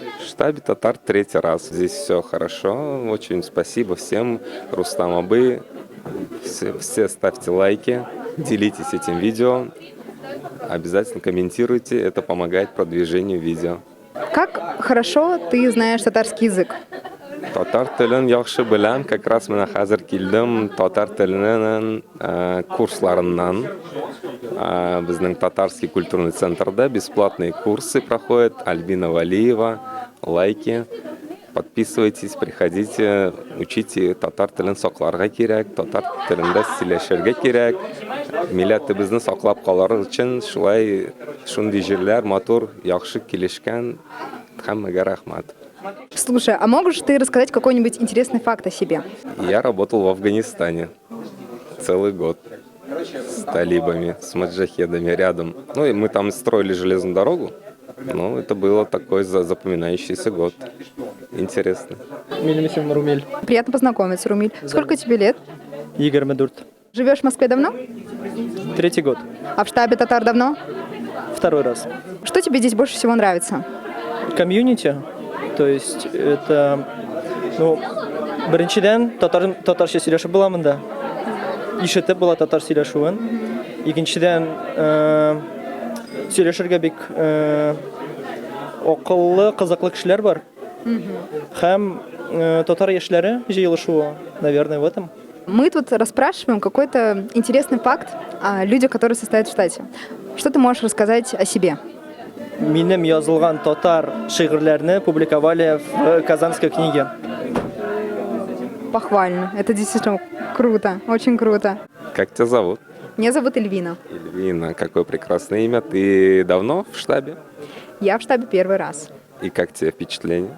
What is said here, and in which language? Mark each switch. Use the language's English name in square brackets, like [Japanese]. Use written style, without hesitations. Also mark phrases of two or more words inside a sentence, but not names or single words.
[Russian] В штабе татар 3-й раз. Здесь все хорошо. Очень спасибо всем. Рустам Абы. Все ставьте лайки. Делитесь этим видео. Обязательно комментируйте. Это помогает продвижению видео. Как хорошо ты знаешь татарский язык? [Tatar] Татар телен яхшы беләм, [Russian] как раз [Tatar] менә хәзер килдем татар теленең курсларыннан. [Russian] Безнең татарский культурный центрда бесплатные курсы проходят. Альбина Валиева, лайки. Подписывайтесь, приходите, учите [Tatar] татар телен сакларга кирәк, татар телендә сөйләшергә кирәк. Милләтебезне саклап калыр өчен шулай шундый җирләр матур, яхшы килешкән. Һәммәгә рәхмәт. [Russian] Слушай, а можешь ты рассказать какой-нибудь интересный факт о себе? Я работал в Афганистане целый год с талибами, с маджахедами рядом. Ну и мы там строили железную дорогу. Ну, это было такой запоминающийся год. Интересно. Меня зовут Румель. Приятно познакомиться, Румиль. Сколько тебе лет? Игорь Медурт. Живешь в Москве давно? 3-й год. А в штабе татар давно? 2-й раз. Что тебе здесь больше всего нравится? Комьюнити. То есть это, [Tatar] беренчедән татарча сөйләшеп була монда. Ишетеп була татар сөйләшүен. Икенчедән сөйләшергә бик акыллы, кызыклы кешеләр бар. Һәм татар яшьләре җыелышуы, [Russian] наверное, в этом. Мы тут расспрашиваем какой-то интересный факт о людях, которые состоят в штате. Что ты можешь рассказать о себе? [Tatar] Минем язылган татар шигырьләрне [Russian] публиковали в Казанской книге. Похвально. Это действительно круто, очень круто. Как тебя зовут? Меня зовут Эльвина. Эльвина, какое прекрасное имя. Ты давно в штабе? Я в штабе первый раз. И как тебе впечатление?